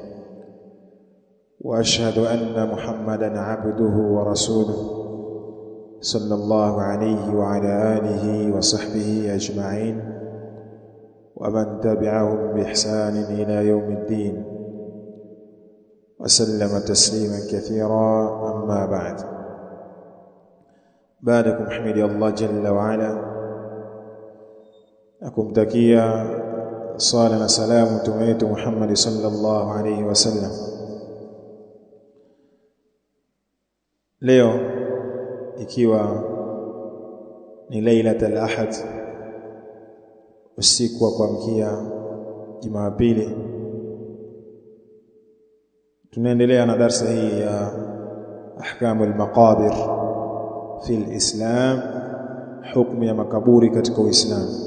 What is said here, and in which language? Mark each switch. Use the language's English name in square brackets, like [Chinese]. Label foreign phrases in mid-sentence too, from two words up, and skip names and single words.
[Arabic] وأشهد أن محمدًا عبده ورسوله صلى الله عليه وعلى آله وصحبه أجمعين، ومن تبعهم بإحسان إلى يوم الدين، وسلم تسليما كثيرا. أما بعد، بعدكم حمد الله جل وعلا، [Swahili] nakumtakia sala na salamu mtume wetu Muhammad [Arabic] صلى الله عليه وسلم. [Swahili] Leo ikiwa ni [Arabic] ليلة الأحد, [Swahili] usiku wa kuamkia Jumapili, tunaendelea na darasa hii ya [Arabic] أحكام المقابر في الإسلام, [Swahili] hukumu ya makaburi katika Uislamu.